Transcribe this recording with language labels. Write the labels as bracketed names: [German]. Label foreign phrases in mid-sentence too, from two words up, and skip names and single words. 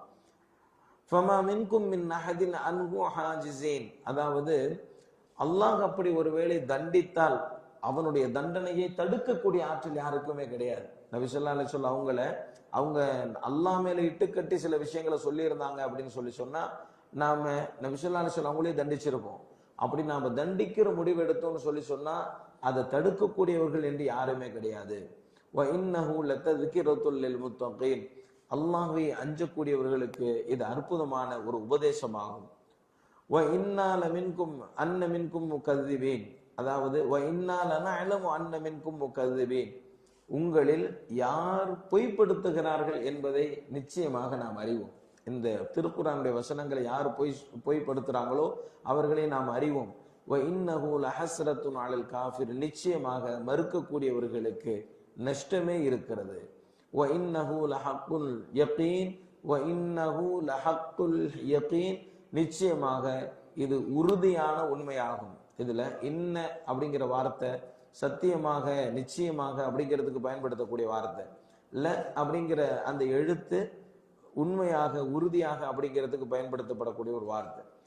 [Arabic] فما منكم من أحد عنه حاجزين, [Tamil] அதாவது அல்லாஹ் அப்படி ஒருவேளை தண்டித்தால் அவனுடைய தண்டனையை தடுக்கக்கூடிய ஆற்றல் யாருக்குமே கிடையாது. நபி [Arabic] صلى الله عليه وسلم [Tamil] அவங்க அல்லாஹ் மேல இட்டுக்கட்டி சில விஷயங்களை சொல்லி இருந்தாங்க அப்படின்னு சொன்னா நாம நபி [Arabic] صلى الله عليه وسلم [Tamil] அவங்களே தண்டிச்சிருப்போம். அப்படி நாம தண்டிக்கிற முடிவு எடுத்தோம்னு சொன்னா அதை தடுக்கக்கூடியவர்கள் என்று யாருமே கிடையாது. [Arabic] وَإِنَّهُ لَتَذْكِرَةٌ لِلْمُتَّقِينَ, [Tamil] அல்லாஹ்வை அஞ்சக்கூடியவர்களுக்கு இது அற்புதமான ஒரு உபதேசமாகும். [Arabic] وَإِنَّا لَمِنْكُمْ أَنَّ مِنْكُمْ مُكَذِّبِينَ, அதாவது وَإِنَّا لَنَعْلَمُ أَنَّ مِنْكُمْ مُكَذِّبِينَ, [Tamil] உங்களில் யார் பொய்ப்படுத்துகிறார்கள் என்பதை நிச்சயமாக நாம் அறிவோம். இந்த திருக்குர்ஆனுடைய வசனங்களை யார் பொய்ப்படுத்துறாங்களோ அவர்களை நாம் அறிவோம். [Arabic] وَإِنَّهُ لَحَسْرَةٌ عَلَى الْكَافِرِينَ, [Tamil] நிச்சயமாக மறுக்கக்கூடியவர்களுக்கு நஷ்டமே இருக்கிறது. [Arabic] وَإِنَّهُ لَحَقُّ الْيَقِينِ وَإِنَّهُ لَحَقُّ الْيَقِينِ, [Tamil] நிச்சயமாக இது உறுதியான உண்மையாகும். இதுல இன்ன அப்படிங்கிற வார்த்தை சத்தியமாக, நிச்சயமாக அப்படிங்கிறதுக்கு பயன்படுத்தக்கூடிய வார்த்தை. ல அப்படிங்கிற அந்த எழுத்து உண்மையாக, உறுதியாக அப்படிங்கிறதுக்கு பயன்படுத்தப்படக்கூடிய ஒரு வார்த்தை.